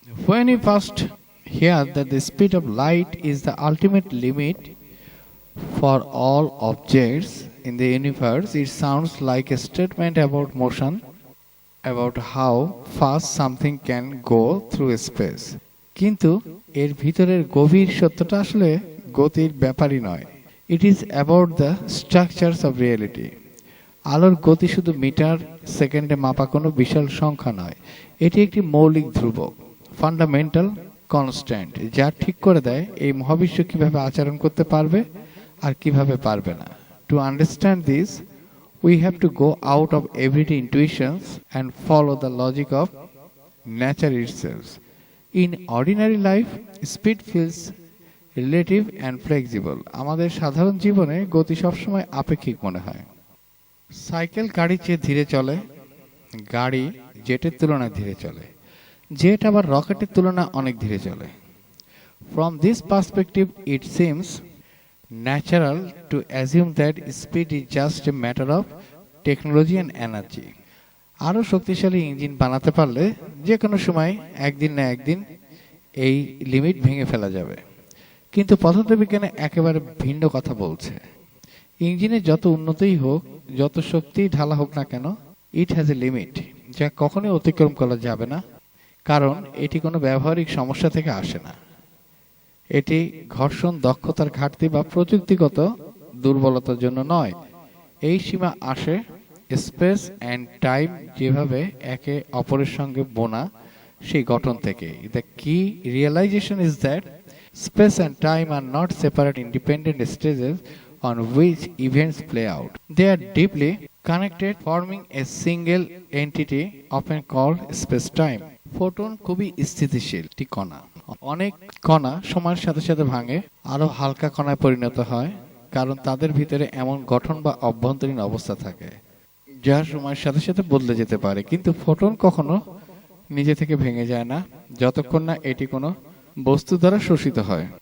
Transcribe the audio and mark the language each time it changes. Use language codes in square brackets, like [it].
[en] When you first hear that the speed of light is the ultimate limit for all objects in the universe, it sounds like a statement about motion, about how fast something can go through space. [bn] কিন্তু এর ভিতরের গভীর সত্যটা আসলে গতির ব্যাপারই নয়। [en] It is about the structures of reality. [bn] আলোর গতি শুধু মিটার সেকেন্ডে মাপা কোনো বিশাল সংখ্যা নয়, এটি একটি মৌলিক ধ্রুবক, ফান্ডামেন্টাল কনস্ট্যান্ট, যা ঠিক করে দেয় এই মহাবিশ্ব কিভাবে আচরণ করতে পারবে আর কিভাবে পারবে না। [en] To understand this, we have to go out of everyday intuitions and follow the logic of nature itself. In ordinary life, speed feels relative and flexible. [bn] আমাদের সাধারণ জীবনে গতি সবসময় আপেক্ষিক মনে হয়। সাইকেল গাড়ির চেয়ে ধীরে চলে, গাড়ি জেটের তুলনায় ধীরে চলে, জেট আবার রকেটের তুলনায় অনেক ধীরে চলে। [en] From this perspective, it seems natural to assume that speed is just a matter of technology and energy. [bn] আরও শক্তিশালী ইঞ্জিন বানাতে পারলে যে কোনো সময় একদিন না একদিন এই লিমিট ভেঙে ফেলা যাবে। কিন্তু পদার্থবিজ্ঞানে একেবারে ভিন্ন কথা বলছে। ইঞ্জিনে যত উন্নতই হোক, যত শক্তি ঢালা হোক না কেন, [en] it has a limit, [bn] যা কখনোই অতিক্রম করা যাবে না, কারণ এটি কোনো ব্যবহারিক সমস্যা থেকে আসে না। এটি ঘর্ষণ, দক্ষতার ঘাটতি বা প্রযুক্তিগত দুর্বলতার জন্য নয়। এই সীমা আসে স্পেস অ্যান্ড টাইম যেভাবে একে অপরের সঙ্গে বোনা সেই গঠন থেকে। [en] The key realization is that space and time are not separate independent stages on which events play out. They are deeply connected, forming a single entity often called space-time. [bn] Photon খুবই স্থিতিশীল একটি কণা। অনেক কণা সময়ের সাথে সাথে ভাঙে, আরো হালকা কণায় পরিণত হয়, কারণ তাদের ভিতরে এমন গঠন বা অভ্যন্তরীণ অবস্থা থাকে যা সময়ের সাথে সাথে বদলে যেতে পারে। কিন্তু ফোটন কখনো নিজে থেকে ভেঙে যায় না, যতক্ষণ না এটি কোনো বস্তু দ্বারা শোষিত হয়।